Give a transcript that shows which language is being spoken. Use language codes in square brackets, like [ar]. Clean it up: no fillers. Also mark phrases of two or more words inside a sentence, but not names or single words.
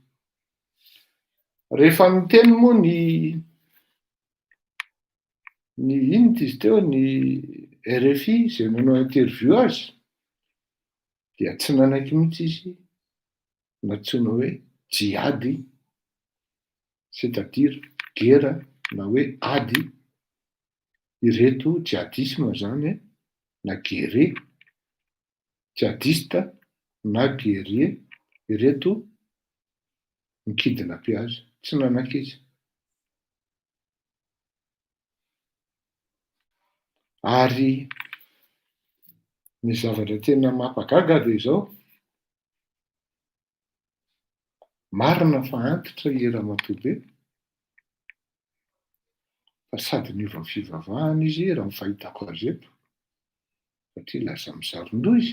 [mg] Rehefa miteny moa ny inona izy teo ny RFI izay nanao interview azy dia tsy nanaiky mihitsy izy natsoina hoe jihady, [fr] c'est-à-dire guerre [mg] na hoe ady ireto jihadisme zany na [fr] guerre jihadiste [mg] na guerrier ireto mikidina be azy. Tsy nanaiky izy. Ary ny zavatra tena mampagaga dia izao, marina fa antitra i ramatoa be fa sady niova ny fivavahana izy raha ny fahitako azy eto, satria lasa misaron-doha izy.